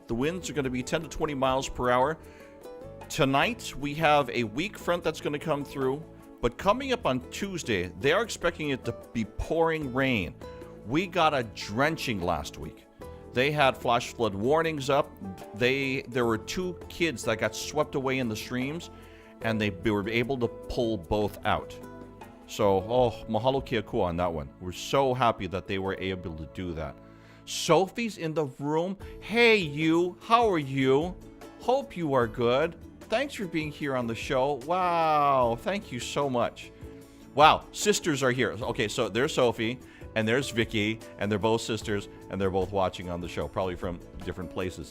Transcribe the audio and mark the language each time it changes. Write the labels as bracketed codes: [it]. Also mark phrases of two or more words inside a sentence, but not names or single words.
[en] The winds are going to be 10 to 20 miles per hour. Tonight, we have a weak front that's going to come through, but coming up on Tuesday, they are expecting it to be pouring rain. We got a drenching last week. They had flash flood warnings up. There were 2 kids that got swept away in the streams, and they were able to pull both out. So, [haw] mahalo kia kua on that one. [en] We're so happy that they were able to do that. Sophie's in the room. Hey, you. How are you? Hope you are good. Thanks for being here on the show. Wow. Thank you so much. Wow. Sisters are here. Okay, so there's Sophie, and there's Vicky, and they're both sisters, and they're both watching on the show, probably from different places.